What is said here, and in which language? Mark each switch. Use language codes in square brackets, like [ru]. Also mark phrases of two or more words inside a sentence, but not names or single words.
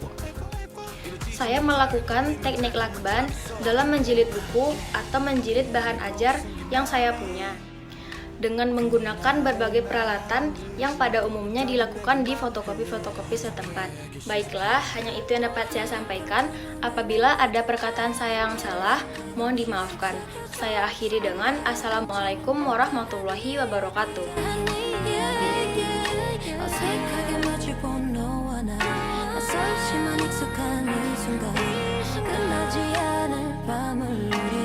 [id] Saya melakukan teknik lakban dalam menjilid buku atau menjilid bahan ajar yang saya punya dengan menggunakan berbagai peralatan yang pada umumnya dilakukan di fotokopi-fotokopi setempat. Baiklah, hanya itu yang dapat saya sampaikan. Apabila ada perkataan saya yang salah, mohon dimaafkan. Saya akhiri dengan [ar] السلام عليكم ورحمة الله وبركاته. [ko] 어색하게 마주 본 너와 나 낯설지만 익숙한 이 순간 끝나지 않을 밤을